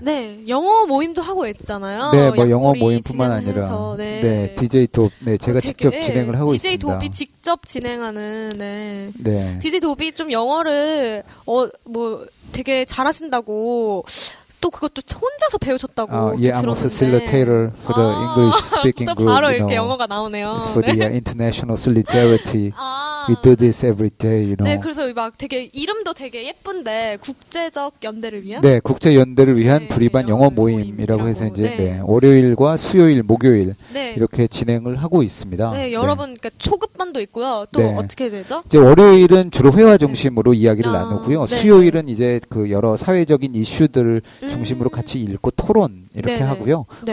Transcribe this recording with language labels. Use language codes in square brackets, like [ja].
[ko] 네, 영어 모임도 하고 있잖아요. 네, 뭐 영어 모임뿐만 아니라 네. 네, DJ 도비 네, 제가 직접 진행을 하고 DJ 있습니다. DJ 도비 직접 진행하는 네. 네. DJ 도비 좀 영어를 뭐 되게 잘하신다고 또 그것도 혼자서 배우셨다고 들었는데 [en] I'm a facilitator for the English speaking group. [ko] 바로 이렇게 [en] know. [ko] 영어가 나오네요. [en] It's for the international solidarity. We do this every day, you know. [ko] 네, 그래서 막 되게 이름도 되게 예쁜데 국제적 연대를 위한 네, 국제 연대를 위한 네, 두리반 영어 모임이라고 해서 이제 네. 네, 월요일과 수요일, 목요일 네. 이렇게 진행을 하고 있습니다. 네, 여러분 네. 그러니까 초급반도 있고요. 또 네. 어떻게 되죠? 이제 월요일은 주로 회화 중심으로 네. 이야기를 나누고요. 네. 수요일은 이제 그 여러 사회적인 이슈들을 중심으로 같이 읽고 토론 이렇게 네네. 하고요. 네.